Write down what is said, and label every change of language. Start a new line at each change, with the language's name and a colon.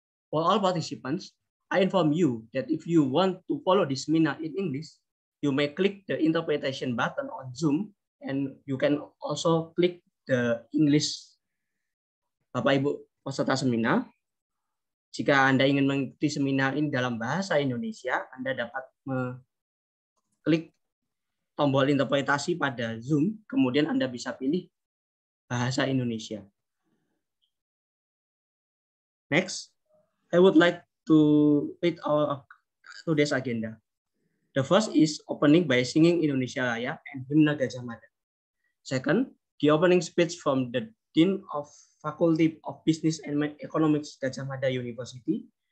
English: For all participants, I inform you that if you want to follow this seminar in English, you may click the interpretation button on Zoom, and you can also click the English
Indonesian: Bapak Ibu peserta seminar. Jika Anda ingin mengikuti seminar ini dalam bahasa Indonesia, Anda dapat klik tombol interpretasi pada Zoom, kemudian Anda bisa pilih bahasa Indonesia.
English: Next, I would like to read our today's agenda. The first is opening by singing Indonesia Raya and Hymne Gadjah Mada. Second, the opening speech from the Dean of Faculty of Business and Economics Gadjah Mada University.